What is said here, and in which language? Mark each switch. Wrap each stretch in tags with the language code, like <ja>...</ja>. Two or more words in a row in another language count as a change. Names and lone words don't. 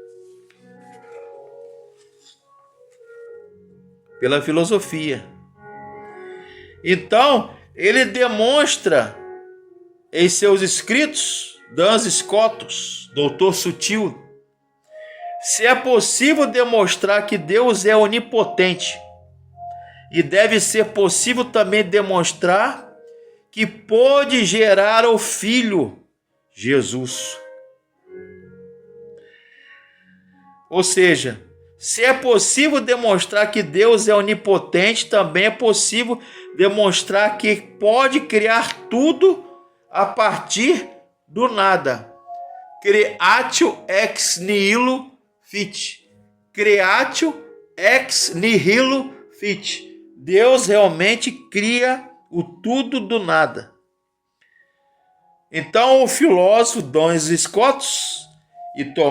<pt>Então, ele demonstra em seus escritos, Duns Scotus, doutor sutil, se é possível demonstrar que Deus é onipotente, e deve ser possível também demonstrar que pôde gerar o Filho, Jesus. Ou seja, se é possível demonstrar que Deus é onipotente, também é possível demonstrar que pode criar tudo a partir do nada.</pt> <la>Creatio ex nihilo fit. Creatio ex nihilo fit.</la> <pt>Deus realmente cria o tudo do nada. Então o filósofo Duns Scotus e Tomás</pt>